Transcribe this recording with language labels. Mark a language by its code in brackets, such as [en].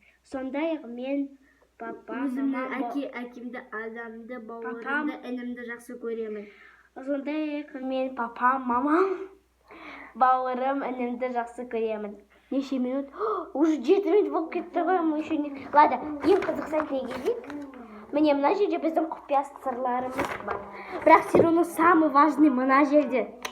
[kk] Сондай-ақ мен папам, әкемді, адамды, бауырымды, інімді жақсы көремін. Сондай-ақ мен папам, мамам, бауырым, інімді жақсы көремін. Неше минут? [ru] Уже 7 минут [kk] болып кетті ғой, [ru] мы еще не... Ладно, [kk] ең қызықсайтын келейік. Міне, мына жерде біздің құпия сырларымыз бар. Бірақ [ru] все равно самый важный [kk] мына жерде.